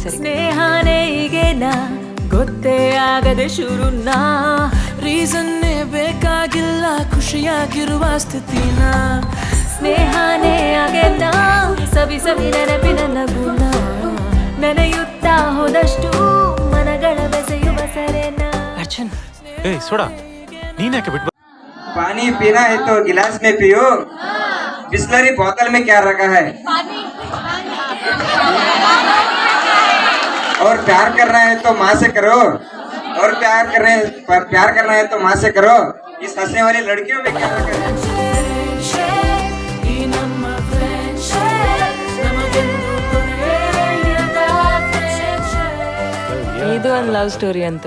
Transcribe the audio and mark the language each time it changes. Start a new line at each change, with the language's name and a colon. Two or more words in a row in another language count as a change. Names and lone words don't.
Kannada: ಸ್ನೇಹನೇ ಈಗೇನ ಗೊತ್ತೇ ಆಗದೆ ಶುರುನ, ರೀಸನ್ನೇ ಬೇಕಾಗಿಲ್ಲ ಖುಷಿಯಾಗಿರುವ ಸ್ಥಿತಿನ. ಸ್ನೇಹನೇ ಆಗೇನ ಸವಿ ಸವಿ ನೆನಪಿನ ನಗುನ, ನೆನೆಯುತ್ತಾ ಹೋದಷ್ಟು ಮನಗಳ ಬೆಸೆಯುವ ಸರೆನ. ಅರ್ಜುನ್, ಏಯ್ ಸೋಡಾ, ನೀನ್ ಯಾಕೆ ಬಿಟ್ಟು?
Hindi: पानी पीना है तो गिलास में पियो, बिस्लरी बोतल में क्या रखा है? और प्यार करना है तो माँ से करो, और प्यार करना है तो माँ से करो. इस हंसने वाली लड़कियों में क्या रखा है?
Kannada: ಇದು ಒಂದು
English: love story
Kannada: ಅಂತೆ.